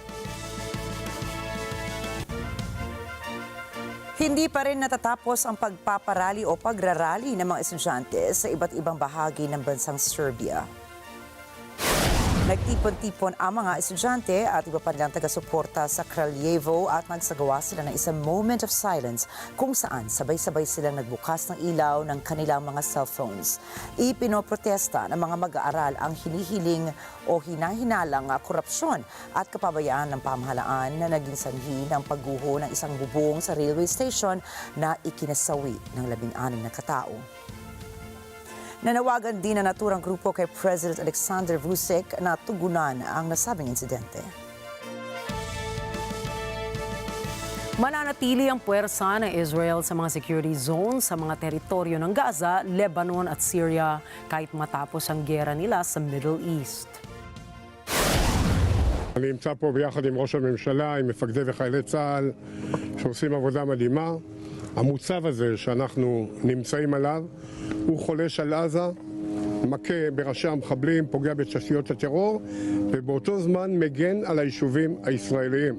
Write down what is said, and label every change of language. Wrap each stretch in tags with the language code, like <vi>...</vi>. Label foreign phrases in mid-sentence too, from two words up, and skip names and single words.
<tl>Hindi pa rin natatapos ang pagpaparali o pagrarally ng mga estudyante sa iba't ibang bahagi ng bansang Serbia. Nagtipon-tipon ang mga estudyante at iba pa nilang taga-suporta sa Kraljevo at nagsagawa sila ng isang</tl> <en>moment of silence</en> <tl>kung saan sabay-sabay silang nagbukas ng ilaw ng kanilang mga cellphones. Ipinoprotesta ng mga mag-aaral ang hinihiling o hinahinalang korupsyon at kapabayaan ng pamahalaan na naging sanhi ng pagguho ng isang bubong sa</tl> <en>railway station</en> <tl>na ikinasawi ng 16 na katao. Nanawagan din na naturang grupo kay President Alexander Vučić na tugunan ang nasabing insidente. Mananatili ang puwersa ng Israel sa mga</tl> <en>security zones</en> <tl>sa mga teritoryo ng Gaza, Lebanon at Syria kahit matapos ang giyera nila sa Middle East.</tl> <he>אני נמצא פה ביחד עם ראש הממשלה, עם מפקדי וחיילי צה"ל שעושים עבודה מדהימה. המוצב הזה שאנחנו נמצאים עליו הוא חולש על עזה, מכה בראשי המחבלים, פוגע בתשתיות הטרור ובאותו זמן מגן על היישובים הישראליים.</he>